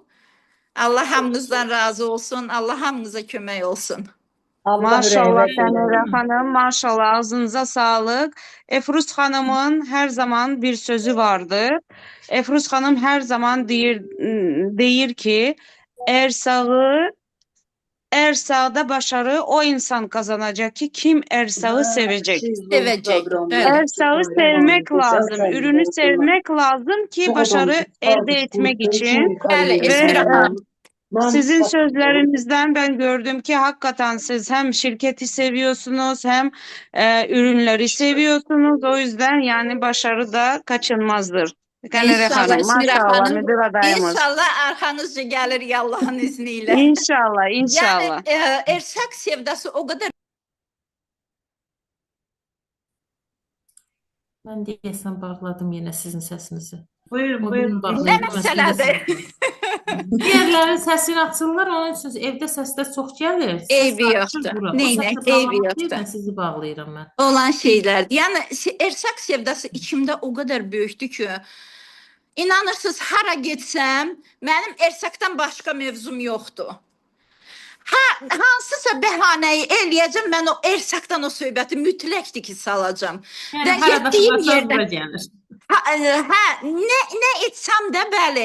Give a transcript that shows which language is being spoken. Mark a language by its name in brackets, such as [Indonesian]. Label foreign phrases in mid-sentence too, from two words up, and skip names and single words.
[Azerbaijani] Allah hamınızdan razı olsun. Allah hamınıza kömək olsun. Maşallah Sənirə xanım, maşallah, ağzınıza sağlıq. Efruz xanımın hər zaman bir sözü vardır. Efruz xanım hər zaman deyir ki, [Turkish] Ersağda başarı o insan kazanacak ki kim Ersağ'ı sevecek. Sevecek. Ersağı sevmek lazım, ürünü sevmek lazım ki başarı elde etmek için. [Azerbaijani] Bəli, [Turkish] Ve [Azerbaijani] Esmira xanım. [Turkish] sizin sözlerinizden ben gördüm ki hakikaten siz hem şirketi seviyorsunuz hem ürünleri seviyorsunuz. O yüzden yani başarı da kaçınmazdır. [Azerbaijani] Sənirə İnşallah xanım, Esmira maşallah, xanım. [Turkish] müdür adayımız. [Azerbaijani] İnşallah arxanızca gəlir [Turkish] Allahın izniyle. [Azerbaijani] İnşallah, inşallah. [Turkish] Yani ersaq sevdası o kadar [Azerbaijani] Mən deyəsən bağladım yenə sizin səsinizi. Buyurun, O buyurun. birini bağlayın, [Turkish] ne [Azerbaijani] məsələsi [Turkish] meseledir? [Azerbaijani] yoxdur. Diğerlərin səsini açırlar, onun üçün evdə səslər çox gəlir. Eybi Səs yoxdur. açır bura. O Neynək, səsə eybi bağlamaq yoxdur. deyil, mən sizi bağlayıram mən. [Turkish] Olan şeylerdi. Yani ersaq sevdası içimde o kadar büyüktü ki [Azerbaijani] inanırsınız hara getsəm mənim ersaqdan başqa mövzum yoxdur. Hansısa bəhanəyi eləyəcəm, mən o ersaqdan o söhbəti mütləqdir ki salacam. Yəni Və harada getdiyim çıxarsa yerdə bura gəlir. nə etsəm də bəli.